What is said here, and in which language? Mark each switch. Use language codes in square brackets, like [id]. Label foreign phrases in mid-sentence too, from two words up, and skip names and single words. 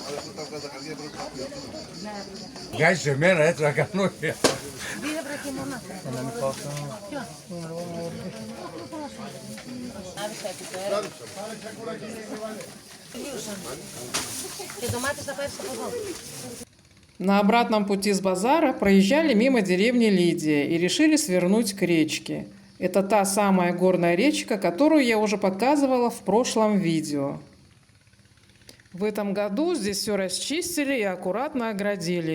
[el] Βγάζει σε μένα έτσι να κάνω. Και ντομάτες θα πάρεις από εδώ. [ru] На обратном пути с базара проезжали мимо деревни Лидия и решили свернуть к речке. Это та самая горная речка, которую я уже показывала в прошлом видео. В этом году здесь все расчистили и аккуратно оградили.